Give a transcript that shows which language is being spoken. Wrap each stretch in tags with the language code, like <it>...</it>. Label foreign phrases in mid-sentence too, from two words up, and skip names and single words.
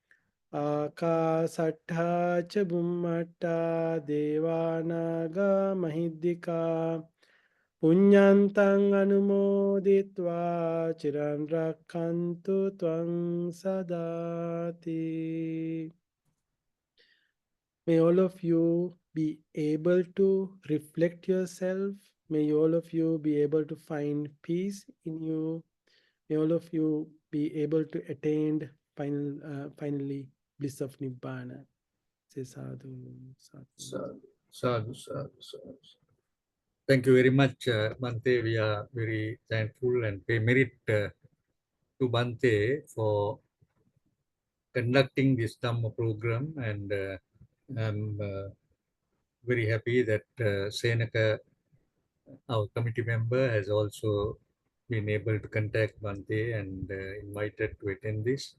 <pi>Akasattha cha Bhummatta Devanaga Mahindika Punyantang Anumoditva Chiran Rakkantu Tvang Sadati.</pi> <en>May all of you be able to reflect yourself. May all of you be able to find peace in you. May all of you be able to attain finally bliss of Nibbana. Say</en> <pi>sadhu, sadhu. Sadhu, sadhu, sadhu.</pi> <en>Thank you very much, Bhante. We are very thankful and pay merit to Bhante for conducting this Dhamma program. And I'm very happy that Senaka, our committee member, has also been able to contact Bhante and invited to attend this.</en>